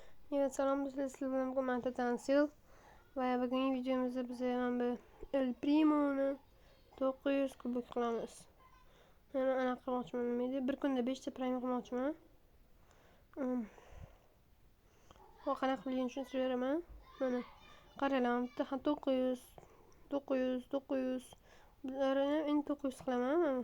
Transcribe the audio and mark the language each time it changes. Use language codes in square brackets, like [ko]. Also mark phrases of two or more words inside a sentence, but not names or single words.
[tr] Evet, selam dostlar, sizlerle birlikte Tansil ve bugün videomuzda bize hemen El Primo'nu 900 [uz] kubik qilamiz. Yani ana qilmoqchiman nima bir kunda 5 ta prime qilmoqchiman. Va qanaqa qilishni tushuntirib beraman. Mana qaranglar, bitta 900 bularni endi 900 qilaman.